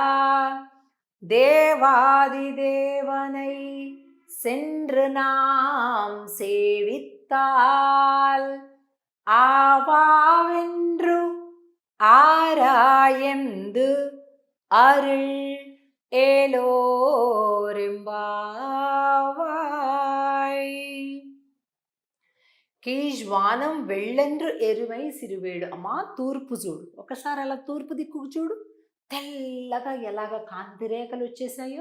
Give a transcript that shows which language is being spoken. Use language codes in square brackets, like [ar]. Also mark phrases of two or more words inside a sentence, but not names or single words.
[ta] தேவாதி தேவனை சென்று நாம் சேவித்தால் ஆவாவென்று ஆராயந்து அருள் ఏలోరింబావాయ్. கீழ்வானம் வெள்ளென்று எருமை சிறுவீடு. [te] అమ్మా తూర్పు చూడు, ఒకసారి అలా తూర్పు దిక్కుకు చూడు, తెల్లగా ఎలాగ కాంతిరేఖలు వచ్చేసాయో.